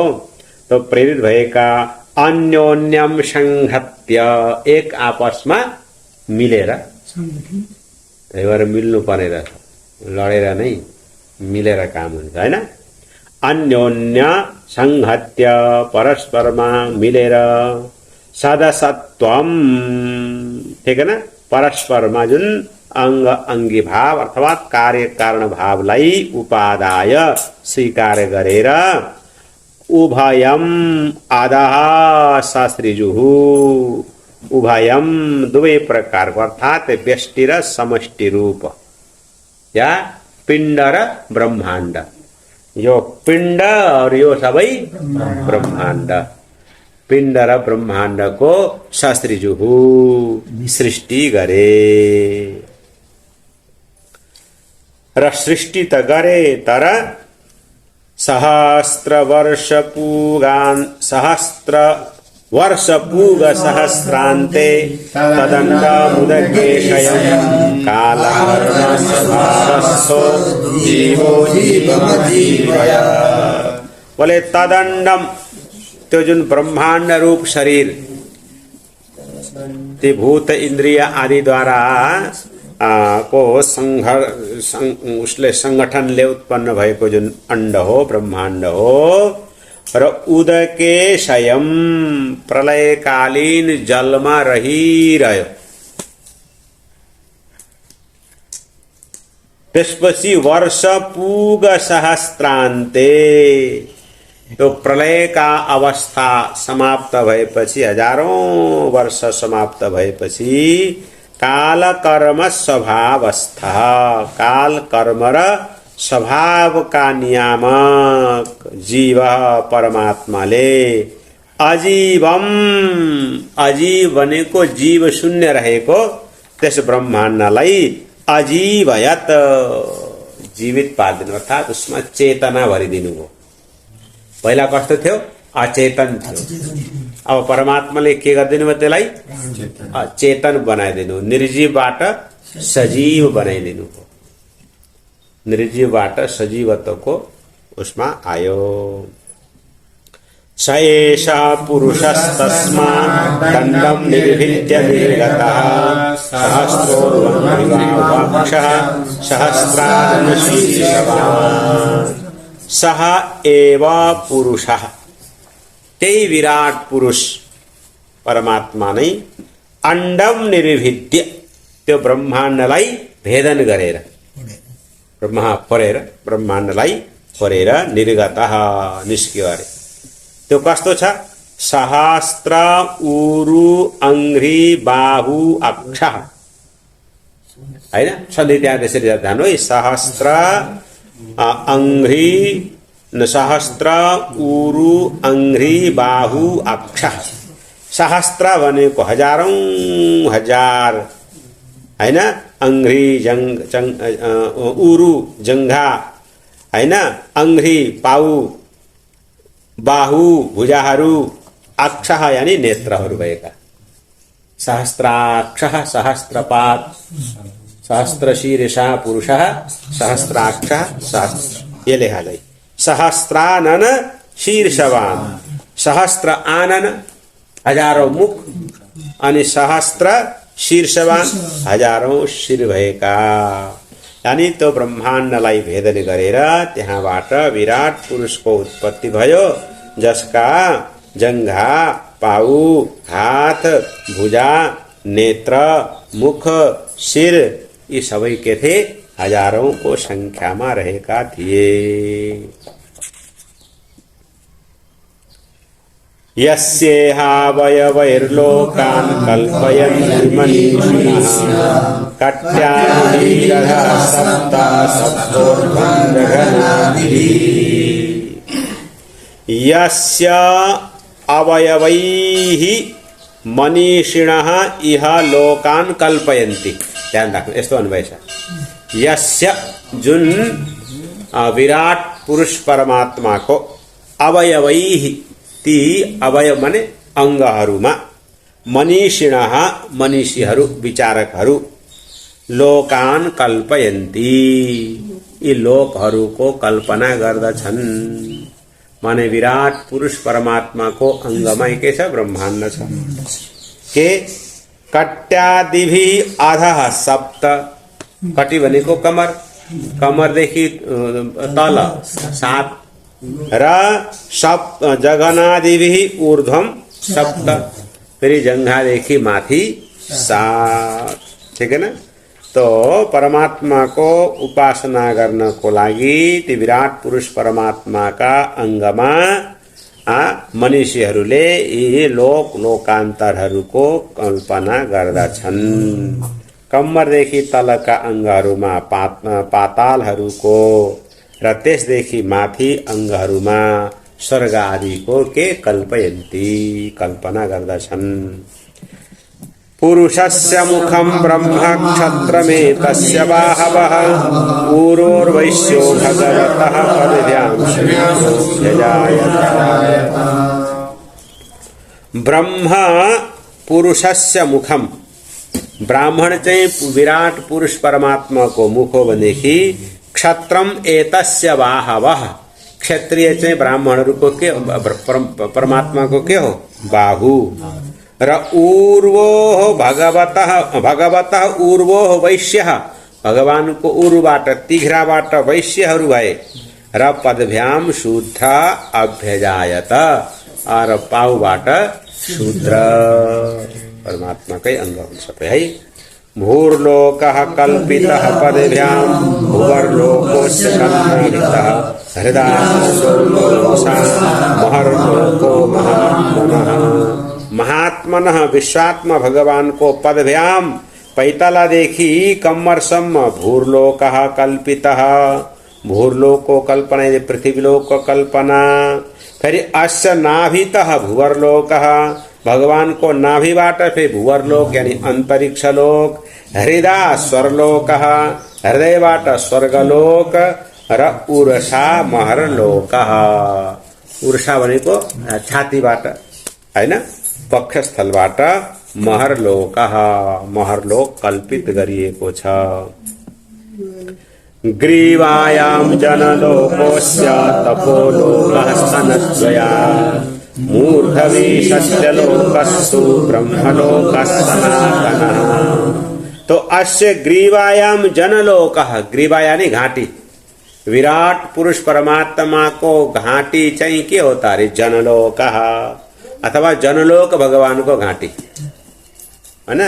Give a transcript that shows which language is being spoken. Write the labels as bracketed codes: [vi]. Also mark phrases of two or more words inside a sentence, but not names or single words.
[ne] तो प्रेरित भएका [sa] अन्योन्यम संहत्य, [ne] एक आपसमा मिलेर, त्यही भएर मिल्नु पर्ने रहेछ, लडेर नै मिलेर काम हुन्छ हैन। [sa] अन्योन्य संहत्य, [ne] परस्परमा मिलेर, [sa] सदसत्वम, [hi] ठीक है ना, [ne] परस्परमा जुन अंग अंगी भाव अथवा कार्य कारण भावलाई उपादाय स्वीकार गरेर, [sa] उभयम अधः ससृजुहु, [ne] उभयम दुवै प्रकारको अर्थात व्यष्टि र समष्टि रूप, या पिण्ड र ब्रह्माण्ड, यो पिण्ड और यो सबै ब्रह्माण्ड, पिण्ड र ब्रह्माण्डको ससृजुहु, सृष्टि गरे। र सृष्टि त गरे, तर [sa] सहस्र वर्षपूग सहस्रान्ते तदण्डमुदकेशयम् कालकर्मस्वभावस्थो जीवो जीवमजीवया। [hi] बोले तदण्डम, [ne] त्यो जुन ब्रह्मांड रूप शरीर ती भूत इंद्रिय आदि द्वारा को उसले संगठनले उत्पन्न भएको जुन अंड हो, ब्रह्मांड हो, र उदके शयम प्रलयकालीन जलमा रहिरह्यो। त्यसपछि वर्ष पुग सहस्त्रान्ते, यो प्रलय का अवस्था समाप्त भएपछि, हजारौं वर्ष समाप्त भएपछि [sa] काल कर्म स्वभावस्था, [ne] काल कर्म र स्वभाव का नियामक जीव परमात्माले अजीवम, अजीव भनेको जीव शून्य रहेको त्यस ब्रह्माण्डलाई अजीवयत, जीवित पारिदिनु, अर्थात उसमा चेतना भरिदिनु हो। पहिला कस्तो थियो? अचेतन थियो। अब परमात्माले के गरिदिनु भयो? त्यसलाई चेतन बनाइदिनु, निर्जीवबाट सजीव बनाइदिनु हो। निर्जीवबाट सजीवत्वको उसमा आयो। [sa] स एषः पुरुषस्तस्मात् दण्डं निर्भिद्य निर्गतः सहस्रोर्वह्निवाक्षः सहस्राननशीर्षवान्। सह एव पुरुषः, [ne] त्यही विराट पुरुष परमात्मा नै [sa] अंडम निर्भिद्य, [ne] त्यो ब्रह्माण्डलाई भेदन गरेर, ब्रह्माण्डलाई फोरेर निर्गतः निस्क्यो अरे। त्यो कस्तो छ? [sa] सहस्त्र उरु अंघ्रि बाहु अक्ष, हैन? [ne] सधैँ त्यहाँ त्यसरी जानु है। [sa] सहस्त्र अंघ्रि, सहस्त्र उरु अंघ्रि बाहु अक्ष। [ne] सहस्त्र भनेको हजारौं हजार, हैन? [sa] अंघ्रि उरु जंघा, हैन? [ne] अंघ्रि पाउ, बाहु भुजाहरू, अक्ष यानी नेत्रहरू भएका। [sa] सहस्राक्ष सहस्रपाद सहस्रशीर्षा पुरुषः सहस्राक्ष सहस्र, [hi] ये लेखा गई। [ne] सहस्रानन शीर्षवान, सहस्त्र आनन हजारौं मुख, अनि सहस्त्र शीर्षवान हजारौं शिर भएका। यानी त्यो ब्रह्माण्डलाई भेदन गरेर त्यहाँबाट विराट पुरुषको उत्पत्ति भयो, जसका जंघा, पाउ, हात, भुजा, नेत्र, मुख, शिर यी सबै के थे? हजारौं को संख्यामा रहेका थिए। [sa] यस्येहावयवैर्लोकान् कल्पयन्ति मनीषिणः कट्यादिरः सप्त सप्तोर्ध्वं। यस्य अवयवैः मनीषिणः इह लोकान् कल्पयन्ति। [ne] ध्यान राख्नु, यस्तो अन्वय छ। यस्य जुन विराट पुरुष परमात्माको अवयवैः, ती अवयव माने अंगहरूमा, मनीषिणः मनीषीहरू, विचारकहरू, [sa] लोकान् कल्पयन्ति [ne] यी लोकहरूको कल्पना गर्दछन्। माने विराट पुरुष परमात्माको अंगमै के छ? ब्रह्माण्ड छ। के [sa] कट्यादिभि अधः सप्त, [ne] कटि भनेको कमर, कमरदेखि तल 7, र [sa] सप्त जगनादिभि ऊर्ध्वम सप्त, [ne] फेरि जंघादेखि माथि 7। [hi] ठीक है ना? [ne] तो परमात्मा को उपासना गर्नको लागि ती विराट पुरुष परमात्मा का अंगमा मनीषीहरूले यी लोक लोकान्तरहरूको कल्पना गर्दछन्। कम्मरदेखि तलका अंगहरूमा पातालहरूको र त्यसदेखि माथि अंगहरूमा स्वर्ग आदिको के कल्पयन्ति, कल्पना गर्दछन्। [sa] पुरुषस्य मुखं ब्रह्म क्षत्रमेतस्य बाहवः ऊरोर्वैश्यो भगवतः पदध्यां श्रेयोऽजायत। ब्रह्म पुरुषस्य मुखम, [ne] ब्राह्मण चाहिँ विराट पुरुष परमात्मा को मुख हो भनेदेखि [sa] क्षत्रम एतस्य बाहवः, [ne] क्षत्रिय चाहिँ ब्राह्मणहरूको के परमात्माको के हो बाहु। [sa] र ऊर्वो भगवतः ऊर्वो वैश्यः, [ne] भगवानको उर्बाट तिघ्राबाट वैश्यहरू भए। र [sa] पदभ्याम शूद्र अभ्यजायत, [ne] और पाउबाट शूद्र, परमात्माकै अंग हुन्छ सबै है। [sa] भूर्लोकः कल्पितः पदभ्याम भुवर्लोकोऽस्य कल्पितः हृदासुर्लोकसा महर्लोको महात्मनः। [ne] महात्मनः विश्वात्मा भगवान को पदभ्याम पैतालादेखि कम्मरसम्म [sa] भूर्लोकः कल्पितः, [ne] भूर्लोक को कल्पना यदि पृथ्वीलोक को कल्पना। [sa] फिर अस्य नाभितः भुवर्लोकः, [ne] भगवान को नाभिबाट फिर भुवर्लोक यानी अंतरिक्ष लोक। हृदय स्वर्लोकः, हृदयबाट स्वर्गलोक। र उर्षा महरलोकः, उर्षा भनेको छातीबाट हैन, पक्षस्थलबाट महरलोकः, महरलोक कल्पित गरिएको छ। [sa] ग्रीवायाम जनलोकोस्य तपोलोकः स्तनत्रया मूर्धवी सत्यलोकस्तु ब्रह्मलोकः सनातनः। [ne] तो [sa] अस्य ग्रीवायाम जनलोकः, [ne] ग्रीवा यानी घाटी, विराट पुरुष परमात्मा को घाटी चाहिँ के होता रे जनलोकः, अथवा जनलोक भगवान को घाटी [hi] है ना।